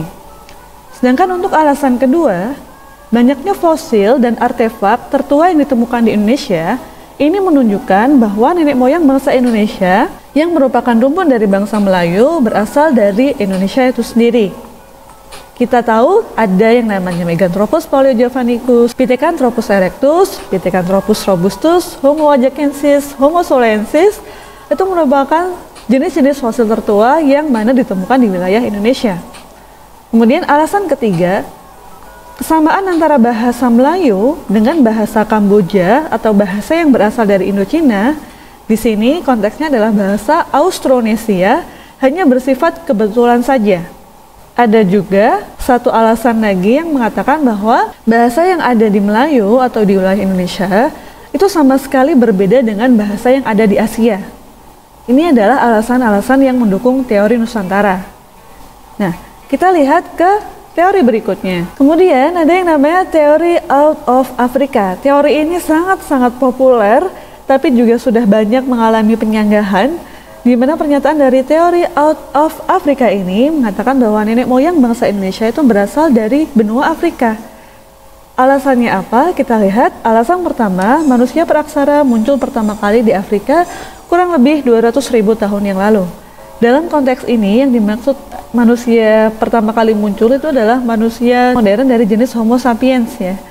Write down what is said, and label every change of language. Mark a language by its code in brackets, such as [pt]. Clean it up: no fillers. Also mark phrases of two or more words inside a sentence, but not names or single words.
[id] Sedangkan untuk alasan kedua, banyaknya fosil dan artefak tertua yang ditemukan di Indonesia ini menunjukkan bahwa nenek moyang bangsa Indonesia yang merupakan rumpun dari bangsa Melayu berasal dari Indonesia itu sendiri. Kita tahu ada yang namanya Meganthropus paleojavanicus, Pithecanthropus erectus, Pithecanthropus robustus, Homo ajacensis, Homo solensis. Itu merupakan jenis-jenis fosil tertua yang mana ditemukan di wilayah Indonesia. Kemudian alasan ketiga, kesamaan antara bahasa Melayu dengan bahasa Kamboja atau bahasa yang berasal dari Indochina. Di sini konteksnya adalah bahasa Austronesia, hanya bersifat kebetulan saja. Ada juga satu alasan lagi yang mengatakan bahwa bahasa yang ada di Melayu atau di wilayah Indonesia itu sama sekali berbeda dengan bahasa yang ada di Asia. Ini adalah alasan-alasan yang mendukung teori Nusantara. Nah, kita lihat ke teori berikutnya. Kemudian ada yang namanya teori [en] out of Africa. [id] Teori ini sangat-sangat populer, tapi juga sudah banyak mengalami penyanggahan, di mana pernyataan dari teori [en] out of Africa [id] ini mengatakan bahwa nenek moyang bangsa Indonesia itu berasal dari benua Afrika. Alasannya apa? Kita lihat. Alasan pertama, manusia praksara muncul pertama kali di Afrika kurang lebih 200.000 tahun yang lalu. Dalam konteks ini yang dimaksud manusia pertama kali muncul itu adalah manusia modern dari jenis Homo sapiens ya.